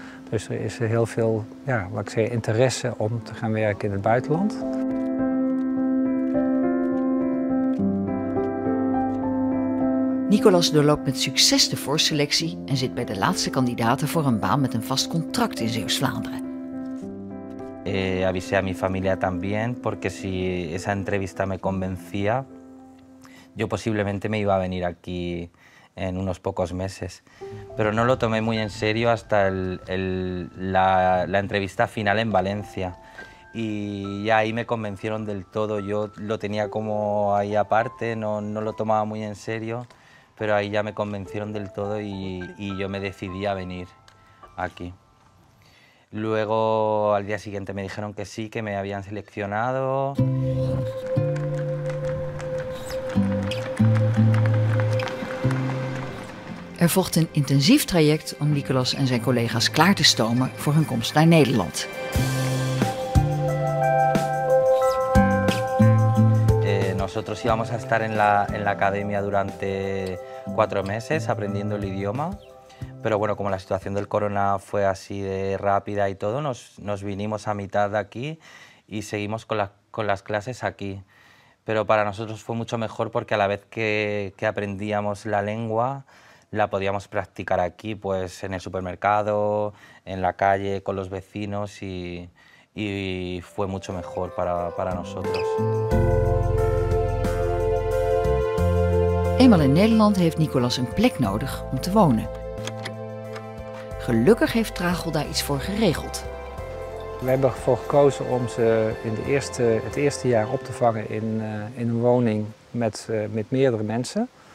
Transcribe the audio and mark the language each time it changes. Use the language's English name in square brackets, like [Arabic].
[Dutch] Dus er is heel veel interesse om te gaan werken in het buitenland. Nicolas doorloopt met succes de voorselectie en zit bij de laatste kandidaten voor een baan met een vast contract in Zeeuws-Vlaanderen. [Spanish] Avisé a mi familia también, porque si esa entrevista me convencía, yo posiblemente me iba a venir aquí en unos pocos meses. Pero no lo tomé muy en serio hasta la entrevista final en Valencia. Y ya ahí me convencieron del todo. Yo lo tenía como ahí aparte, no lo tomaba muy en serio, pero ahí ya me convencieron del todo y yo me decidí a venir aquí. Luego, al día siguiente me dijeron que sí, que me habían seleccionado. [Dutch] Er volgt een intensief traject om Nicolas en zijn collega's klaar te stomen voor hun komst naar Nederland. [Spanish] Nosotros íbamos a estar en la academia durante 4 meses aprendiendo el idioma. Pero bueno, como la situación del corona fue así de rápida y todo, nos vinimos a mitad de aquí y seguimos con las clases aquí. Pero para nosotros fue mucho mejor porque a la vez que aprendíamos la lengua, la podíamos practicar aquí, pues en el supermercado, en la calle, con los vecinos y fue mucho mejor para nosotros. [Dutch] Eenmaal in Nederland heeft Nicolas een plek nodig om te wonen. Gelukkig heeft Tragel daar iets voor geregeld. We hebben ervoor gekozen om ze in het eerste jaar op te vangen in een woning met meerdere mensen.